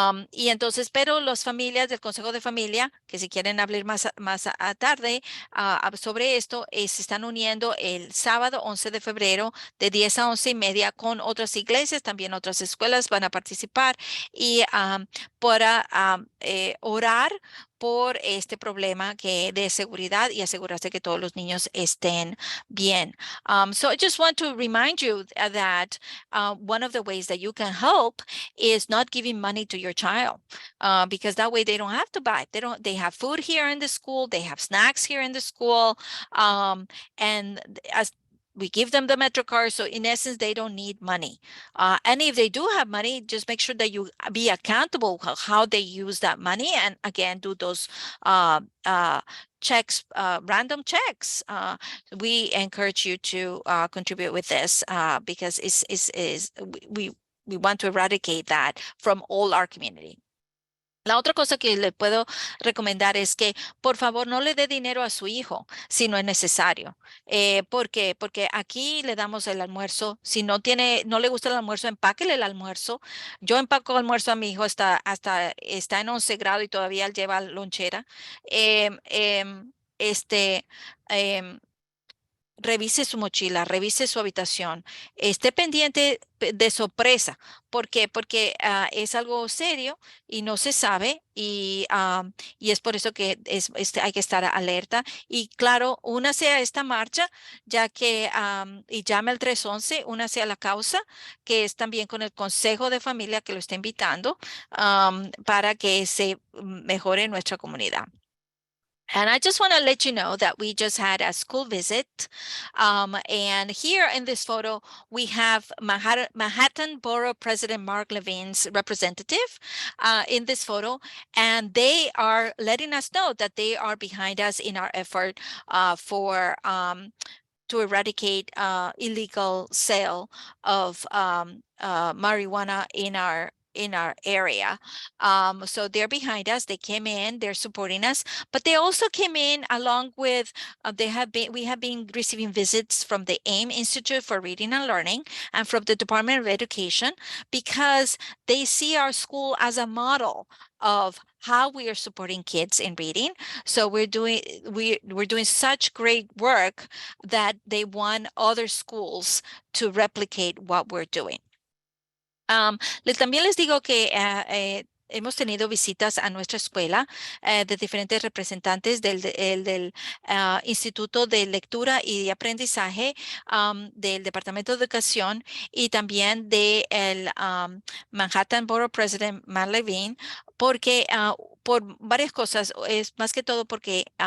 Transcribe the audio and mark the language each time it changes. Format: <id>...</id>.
<es>Y entonces, pero las familias del Consejo de Familia, que si quieren hablar más a tarde sobre esto, se están uniendo el sábado 11 de febrero de 10 a 11:30 con otras iglesias, también otras escuelas van a participar y para orar por este problema de seguridad y asegurarse que todos los niños estén bien.</es> <en>So I just want to remind you that one of the ways that you can help is not giving money to your child because that way they don't have to buy. They have food here in the school, they have snacks here in the school, and as we give them the Metro card, so in essence, they don't need money. And if they do have money, just make sure that you be accountable how they use that money, and again, do those checks, random checks. We encourage you to contribute with this because we want to eradicate that from all our community.</en> <es>La otra cosa que le puedo recomendar es que por favor no le dé dinero a su hijo si no es necesario. ¿Por qué? Porque aquí le damos el almuerzo. Si no tiene, no le gusta el almuerzo, empáquele el almuerzo. Yo empaco almuerzo a mi hijo hasta está en 11 grado y todavía él lleva lonchera. Em, em, este, em, Revise su mochila, revise su habitación, esté pendiente de sorpresa. ¿Por qué? Porque es algo serio y no se sabe y es por eso que hay que estar alerta. Y claro, únase a esta marcha, ya que, y llame al 311, únase a la causa, que es también con el Consejo de Familia que lo está invitando, para que se mejore nuestra comunidad.</es> <en>And I just want to let you know that we just had a school visit. And here in this photo, we have Manhattan Borough President Mark Levine's representative in this photo. And they are letting us know that they are behind us in our effort for to eradicate illegal sale of marijuana in our area. So they're behind us. They came in, they're supporting us, but they also came in along with, we have been receiving visits from the AIM Institute for Reading and Learning and from the Department of Education because they see our school as a model of how we are supporting kids in reading. So we're doing such great work that they want other schools to replicate what we're doing.</en> <es>También les digo que hemos tenido visitas a nuestra escuela de diferentes representantes del Instituto de Lectura y de Aprendizaje, del Departamento de Educación y también del Manhattan Borough President Matt Levine, porque por varias cosas, es más que todo porque</es>